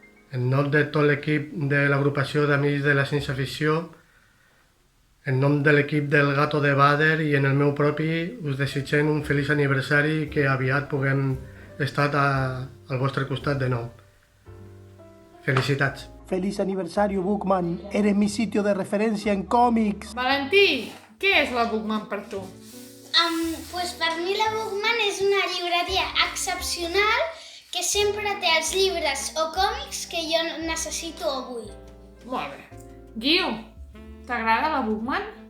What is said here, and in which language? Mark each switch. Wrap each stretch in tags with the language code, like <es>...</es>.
<ca>En nom de tot l'equip de l'agrupació d'Amics de la Ciència Ficció, en nom de l'equip del Gato de Bader i en el meu propi, us desitgem un feliç aniversari i que aviat puguem estar al vostre costat de nou. Felicitats.</ca> <es>Feliz aniversario, Bookman. Eres mi sitio de referencia en cómics.</es> <ca>Valentí, què és la Bookman per tu? Pues per mi la Bookman és una llibreria excepcional que sempre té els llibres o còmics que jo necessito avui. Molt bé. Guiu, t'agrada la Bookman?</ca>